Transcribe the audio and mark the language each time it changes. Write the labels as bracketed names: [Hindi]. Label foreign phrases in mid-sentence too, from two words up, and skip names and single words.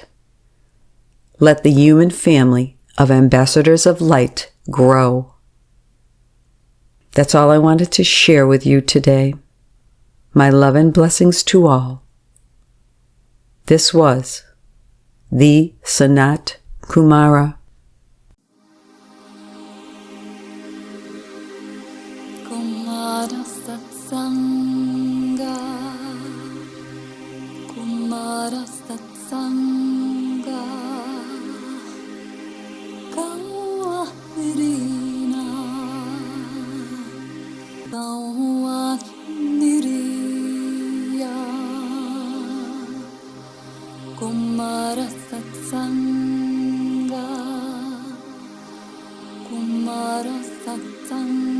[English] Let the human family of ambassadors of light grow. That's all I wanted to share with you today. My love and blessings to all. This was the SANAT KUMARA. Kumara Satsanga, Kumara Satsanga, Kawahrina, Kawahniriya, Kumara Satsanga, Kumara Satsanga.